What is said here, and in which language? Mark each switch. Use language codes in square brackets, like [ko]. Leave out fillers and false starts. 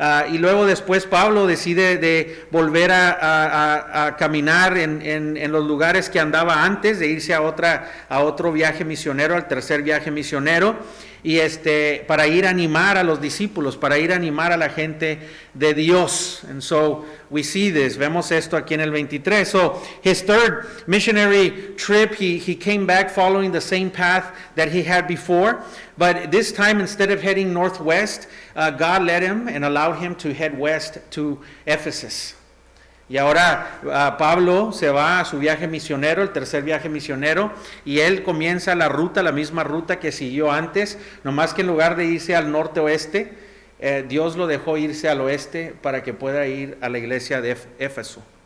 [es] Y luego después Pablo decide de volver a caminar en los lugares que andaba antes, de irse a otro viaje misionero, al tercer viaje misionero, y para ir a animar a los discípulos, para ir a animar a la gente de Dios. [en] And so we see this, [es] vemos esto aquí en el 23. [en] So his third missionary trip, he came back following the same path that he had before, but this time, instead of heading northwest, God led him and allowed him to head west to Ephesus. [es] Y ahora Pablo se va a su viaje misionero, el tercer viaje misionero, y él comienza la misma ruta que siguió antes, nomás que en lugar de irse al norte-oeste, Dios lo dejó irse al oeste para que pueda ir a la iglesia de Éfeso.